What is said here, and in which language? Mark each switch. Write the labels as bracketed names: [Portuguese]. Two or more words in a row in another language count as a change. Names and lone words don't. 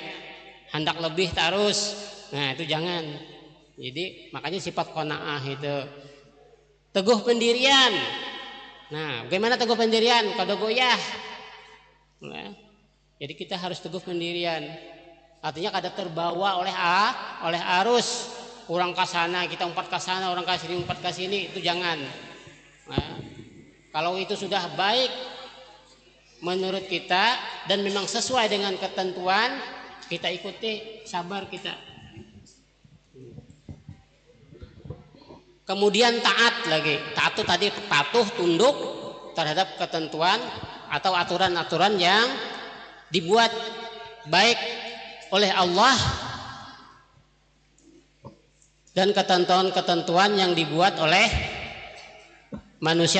[Indonesian] Hendak lebih terus. Nah itu jangan. Jadi makanya sifat qanaah itu teguh pendirian. Nah, bagaimana teguh pendirian? [Banjar] Kada goyah. [Indonesian] Nah, jadi kita harus teguh pendirian. Artinya kada terbawa oleh arus. [Banjar] Orang kasana, kita umpat kasana, orang kasini umpat kasini, itu jangan. [Indonesian] Nah, kalau itu sudah baik menurut kita dan memang sesuai dengan ketentuan, kita ikuti, sabar kita. Kemudian taat lagi. Taat itu tadi patuh, tunduk terhadap ketentuan atau aturan-aturan yang dibuat baik oleh Allah dan ketentuan-ketentuan yang dibuat oleh manusia.